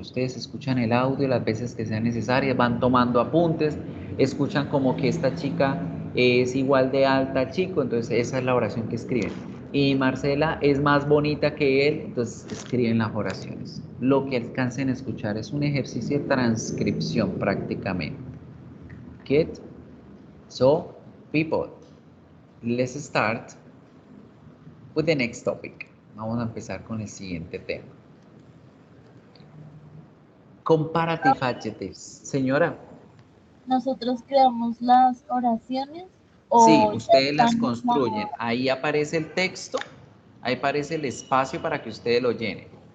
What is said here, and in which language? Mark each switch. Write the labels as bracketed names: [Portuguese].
[Spanish] Ustedes escuchan el audio las veces que sean necesarias, van tomando apuntes, escuchan como que esta chica es igual de alta al chico, entonces esa es la oración que escriben. Y Marcela es más bonita que él, entonces escriben las oraciones. Lo que alcancen a escuchar es un ejercicio de transcripción prácticamente. [English] Get? So, people, let's start with the next topic. [Spanish] Vamos a empezar con el siguiente tema. [English] Comparative adjectives. [Spanish] Señora. ¿Nosotros creamos las oraciones o Sí, ya ustedes las están construyen. Ahí aparece el texto, ahí aparece el espacio para que ustedes lo llenen.